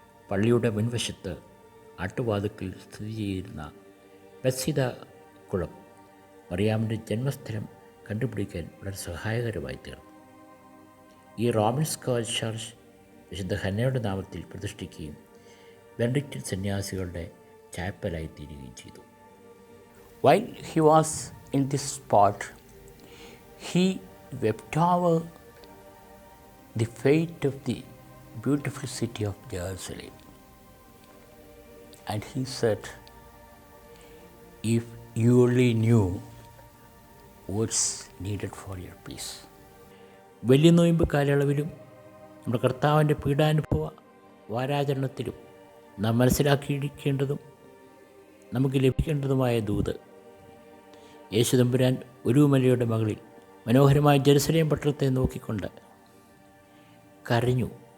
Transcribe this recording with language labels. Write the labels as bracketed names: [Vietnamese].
[Malayalam] പള്ളിയുടെ മുൻവശത്ത് ആട്ടുവാതുക്കൽ സ്ഥിതി ചെയ്യുന്ന ബെത്സിദ കുളം മറിയാമിൻ്റെ ജന്മസ്ഥലം കണ്ടുപിടിക്കാൻ വളരെ സഹായകരമായി തീർന്നു. ഈ റോമൻ സ്കോളർ ചർച്ച് വിശുദ്ധ ഹന്നയുടെ നാമത്തിൽ പ്രതിഷ്ഠിക്കുകയും ബെനഡിക്റ്റൻ സന്യാസികളുടെ ചാപ്പലായി തീരുകയും ചെയ്തു. [English] While he was in this spot, he wept over the fate of the beautiful city of Jerusalem. And he said, if you only knew what's needed for your peace. [Malayalam] വലിയ നോയമ്പ് കാലയളവിലും നമ്മുടെ കർത്താവിൻ്റെ പീഡാനുഭവ വാരാചരണത്തിലും നാം മനസ്സിലാക്കിയിരിക്കേണ്ടതും നമുക്ക് ലഭിക്കേണ്ടതുമായ ദൂത്, യേശുതമ്പുരാൻ ഉരുവമലയുടെ മകളിൽ മനോഹരമായ ജെറുസലേം പട്ടണത്തെ നോക്കിക്കൊണ്ട് കരഞ്ഞു.